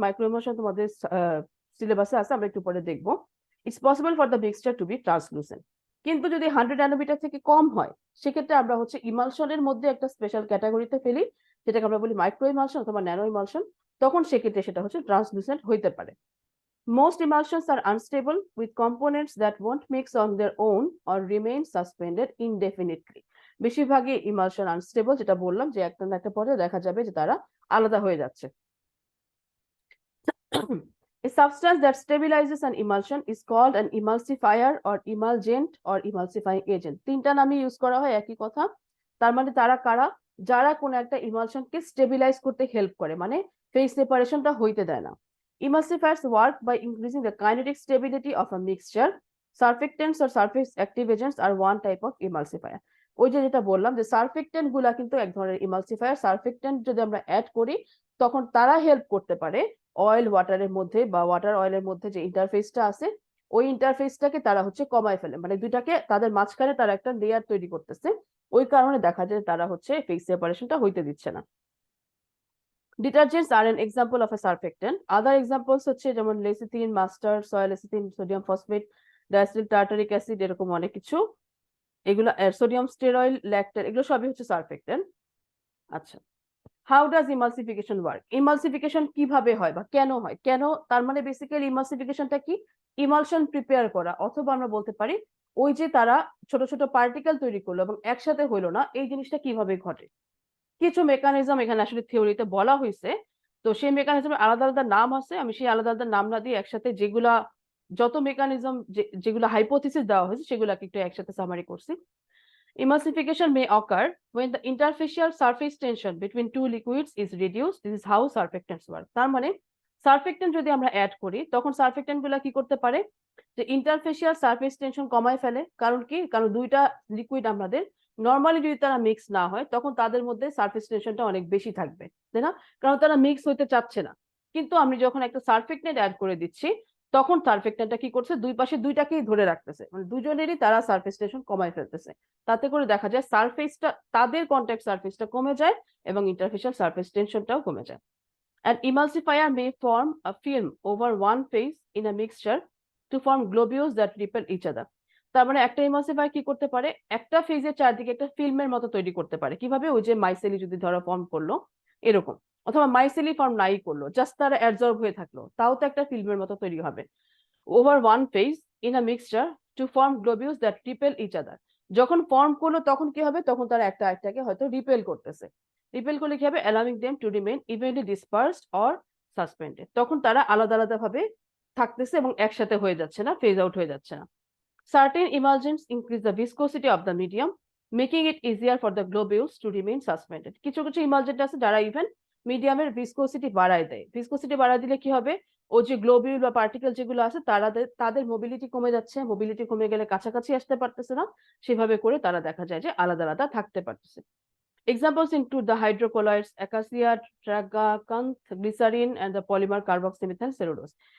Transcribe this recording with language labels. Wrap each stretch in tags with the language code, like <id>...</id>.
<bn>Micro emulsion তোমাদের সিলেবাসে আছে, আমরা একটু পরে দেখবো।</bn> <en>It's possible for the mixture to be translucent.</en> <bn>কিন্তু যদি 100 ন্যানোমিটার থেকে কম হয় সেক্ষেত্রে আমরা হচ্ছে ইমালশনের মধ্যে একটা স্পেশাল ক্যাটাগরিতে ফেলি, যেটাকে আমরা বলি মাইক্রো ইমালশন অথবা ন্যানো ইমালশন। তখন সেক্ষেত্রে সেটা হচ্ছে ট্রান্সলুসেন্ট হইতে পারে।</bn> <en>Most emulsions are unstable with components that won't mix on their own or remain suspended indefinitely.</en> <bn>বেশিরভাগই ইমালশন আনস্টেবল, যেটা বললাম যে একটা না একটা পর্যায়ে দেখা যাবে যে তারা আলাদা হয়ে যাচ্ছে।</bn> <en>A substance that stabilizes an emulsion is called an emulsifier or emulgent or emulsifying agent.</en> <bn>তিনটা নামই ইউজ করা হয় একই কথা। তার মানে তারা কারা, যারা কোন একটা ইমালশনকে স্টেবিলাইজ করতে হেল্প করে, মানে ফেজ সেপারেশনটা হইতে দেয় না।</bn> <en>Emulsifiers work by increasing the kinetic stability of a mixture. Surfactants or surface active agents are one type of emulsifier.</en> <bn>ওই যেটা বললাম যে সারফেক্টেন্ট গুলা কিন্তু এক ধরনের ইমালসিফায়ার। সারফেক্টেন্ট যদি আমরা অ্যাড করি তখন তারা হেল্প করতে পারে অয়েল ওয়াটারের মধ্যে বা ওয়াটার অয়েলের মধ্যে যে ইন্টারফেসটা আছে ওই ইন্টারফেসটাকে তারা হচ্ছে কমায় ফেলে, মানে দুইটাকে তাদের মাঝখানে তারা একটা লেয়ার তৈরি করতেছে, ওই কারণে দেখা যায় তারা হচ্ছে ফেজ সেপারেশনটা হইতে দিচ্ছে না।</bn> <en>Detergents are an example of a surfactant. Other examples</en> <bn>হচ্ছে যেমন</bn> <en>lecithin, mustard, soy lecithin, sodium phosphate, diacetyl tartaric acid,</en> <bn>এরকম অনেক কিছু। এগুলো সোডিয়াম স্টেরয়েল, ল্যাকটেট, এগুলো সবই হচ্ছে সারফেক্টেন্ট। আচ্ছা,</bn> <en>How does emulsification work?</en> <bn>Emulsification কিভাবে হয় বা কেন হয়? কেন, তার মানে বেসিক্যালি ইমালসিফিকেশনটা কি, ইমালশন প্রিপেয়ার করা, অথবা আমরা বলতে পারি ওই যে তারা ছোট ছোট পার্টিকেল তৈরি করলো এবং একসাথে হইলো না, এই জিনিসটা কিভাবে ঘটে। কিছু মেকানিজম এখানে আসলে থিওরিতে বলা হয়েছে, তো সেই মেকানিজমের আলাদা আলাদা নাম আছে, আমি সেই আলাদা আলাদা নাম না দিয়ে একসাথে যেগুলা যত মেকানিজম যেগুলো হাইপোথিসিস দেওয়া হয়েছে সেগুলাকে একটু একসাথে সামারি করছি।</bn> <en>Emulsification may occur when the interfacial surface tension between two liquids is reduced. This is how surfactants work.</en> <bn>তার মানে সারফেক্টেন্ট যদি আমরা অ্যাড করি তখন সারফেক্টেন্ট গুলা কি করতে পারে, যে ইন্টারফেসিয়াল সারফেস টেনশন কমায় ফেলে। কারণ কি, কারণ দুইটা লিকুইড আমাদের নর্মালি যদি তারা মিক্স না হয় তখন তাদের মধ্যে সারফেস টেনশনটা অনেক বেশি থাকবে, তাই না? কারণ তারা মিক্স হইতে চাচ্ছে না। কিন্তু আমি যখন একটা সারফেক্টেন্ট অ্যাড করে দিচ্ছি তখন সারফেক্টেন্টটা কি করছে, দুই পাশে দুইটাকেই ধরে রাখতেছে, মানে দুজনেরই তারা সারফেস টেনশন কমায় ফেলতেছে। তাতে করে দেখা যায় সারফেসটা, তাদের কন্ট্যাক্ট সারফেসটা কমে যায় এবং ইন্টারফেসিয়াল সারফেস টেনশনটাও কমে যায়।</bn> <en>An emulsifier may form a film over one phase in a mixture to form globules that repel each other.</en> <bn>তার মানে একটা emulsifier কি করতে পারে, একটা ফেজের চারদিকে একটা ফিল্মের মতো তৈরি করতে পারে। কিভাবে, ওই যে মাইসেলি যদি ধরো ফর্ম করলো এরকম, অথবা মাইসেলি ফর্ম নাই করলো, জাস্ট তারা অ্যাবজর্ব হয়ে থাকলো, তাও তো একটা ফিল্মের মতো তৈরি হবে।</bn> <en>Over one phase in a mixture to form globules that repel each other.</en> <bn>যখন ফর্ম করলো তখন কি হবে, তখন তারা একটা আরেকটাকে হয়তো রিপেল করতেছে। রিপেল করলে কি হবে,</bn> <en>Allowing them to remain evenly dispersed or suspended.</en> <bn>তখন তারা আলাদা আলাদা ভাবে থাকতেছে এবং একসাথে হয়ে যাচ্ছে না, ফেজ আউট হয়ে যাচ্ছে না।</bn> <en>Certain emulsions increase the viscosity of the medium, making it easier for the globules to remain suspended.</en> <bn>কিছু কিছু emulgent আছে যারা ইভেন মিডিয়ামের ভিসকোসিটি বাড়ায় দেয়। ভিসকোসিটি বাড়ায় দিলে কি হবে, ও যে গ্লোবিউল বা পার্টিকেল যেগুলো আছে তাদের মোবিলিটি কমে যাচ্ছে, মোবিলিটি কমে গেলে কাছাকাছি আসতে পারতেছে না, সেভাবে করে তারা দেখা যায় যে আলাদা আলাদা থাকতে পারতেছে।</bn> <en>Examples include the hydrocolloids, acacia, tragacanth, glycerin, and the polymer carboxymethyl cellulose.</en>